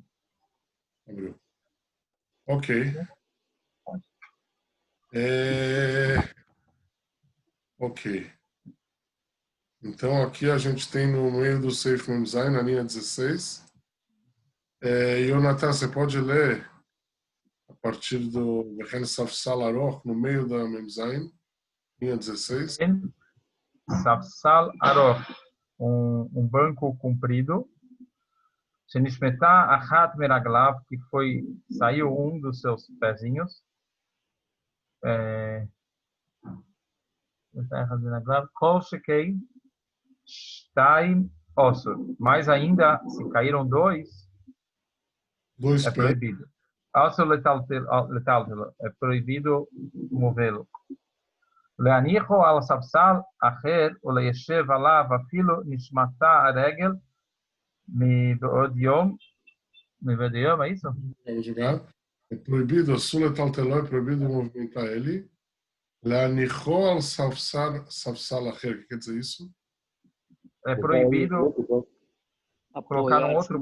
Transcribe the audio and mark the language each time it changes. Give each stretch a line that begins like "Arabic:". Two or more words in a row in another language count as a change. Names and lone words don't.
Portuguese: Abriu. Ok. Ok. Então aqui a gente tem no meio do
Hebrew: סעיף מם זין,
Portuguese: na linha 16. Yonatan, você pode ler a partir do
Hebrew: והן ספסל ארוך,
Portuguese: no meio da
Hebrew: מם זין,
Portuguese: linha 16.
Hebrew: ספסל ארוך,
Portuguese: um banco comprido.
Hebrew: שנשמטה אחת מרגליו,
Portuguese: que saiu um dos seus pezinhos.
Hebrew: כל שכן שתים אסור.
Portuguese: Mas ainda, se caíram dois, Dois é pés. proibido.
Hebrew: אסור לטלטלו,
Portuguese: é proibido movê-lo.
Hebrew: להניחו על ספסל אחר או לישב עליו אפילו נשמטה הרגל מבעוד יום,
Portuguese: é isso? Vamos jogar. É proibido,
Hebrew: אסור לטלטלו
Portuguese: é proibido movimentar ele.
Hebrew: להניחו על ספסל אחר,
Portuguese: o que quer dizer isso? É proibido colocar num outro